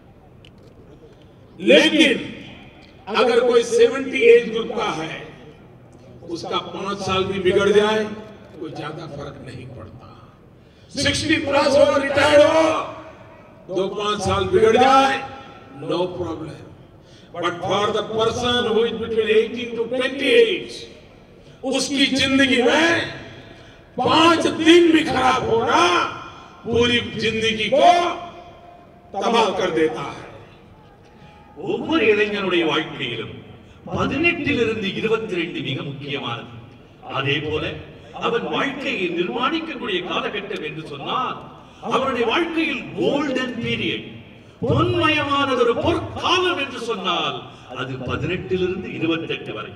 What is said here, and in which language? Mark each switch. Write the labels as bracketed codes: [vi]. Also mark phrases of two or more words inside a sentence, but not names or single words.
[hi] लेकिन अगर कोई 70 [en] age group [hi] का है, उसका 5 साल भी बिगड़ जाए कोई ज्यादा फर्क नहीं पड़ता. 60+ हो, रिटायर्ड हो, 2-5 साल बिगड़ जाए, [en] no problem. But for the person who is between 18 to 28, [hi] उसकी जिंदगी में 5 दिन भी खराब होना पूरी जिंदगी को तबाह कर देता है. [ta] ஒவ்வொரு இளைஞனுடைய வாழ்க்கையிலும் 18 to 22 மிக முக்கியமானது. அதே போல அவன் வாழ்க்கையை நிர்மாணிக்கக்கூடிய காலகட்டம் என்று சொன்னால் அவனுடைய வாழ்க்கையில் [en] golden period, [ta] பொன்மயமானது ஒரு பொற்காலம் என்று சொன்னால் அது 18 to 28 வரை.